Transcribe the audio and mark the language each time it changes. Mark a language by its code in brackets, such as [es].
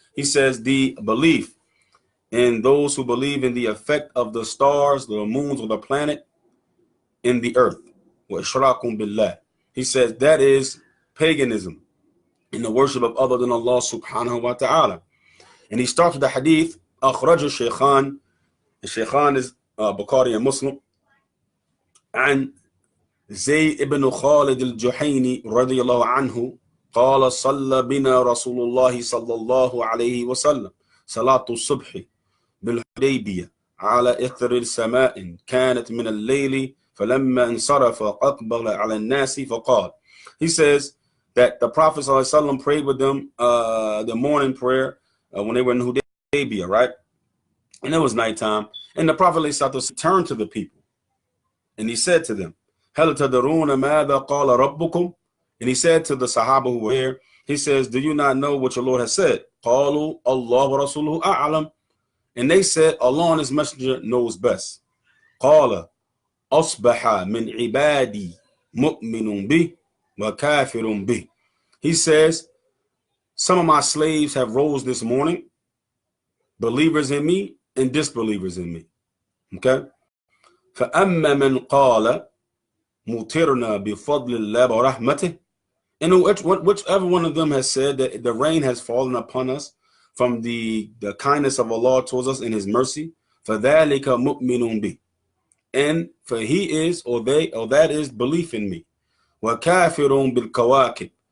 [en] He says the belief in those who believe in the effect of the stars, the moons, or the planet in the earth. Wa ishrakum billah. He says that is paganism, in the worship of other than Allah subhanahu wa ta'ala. And he starts with the hadith, Akhraju Shaykhan. The Shaykhan is Bukhari and Muslim. [ar] And Zayd ibn Khalid al-Juhayni radiyallahu anhu, قال صلى بنا رسول الله صلى الله عليه وسلم صلاة الصبح بالحديبية على إثر السماء كانت من الليل فلما انصرف أقبل على الناس فقال. [en] He says that the Prophet ﷺ prayed with them the morning prayer when they were in Hudaybiyah, right? And it was nighttime. And the Prophet ﷺ turned to the people and he said to them, [ar] هل تدرون ماذا قال ربكم? [en] And he said to the Sahaba who were here, he says, do you not know what your Lord has said? [ar] قالوا الله ورسوله أعلم. [en] And they said, Allah and his messenger knows best. [ar] قال أصبح من عبادي مؤمن به وكافر به. [en] He says, some of my slaves have rose this morning, believers in me and disbelievers in me. Okay? [ar] فأما من قال مطرنا بفضل الله ورحمته. [en] And whichever one of them has said that the rain has fallen upon us from the kindness of Allah towards us in his mercy, [ar] فَذَلِكَ مُؤْمِنٌ بِهِ. [en] And for he is, or they, or that is belief in me. [ar] وَكَافِرٌ بِالْكَوَاكِبِ.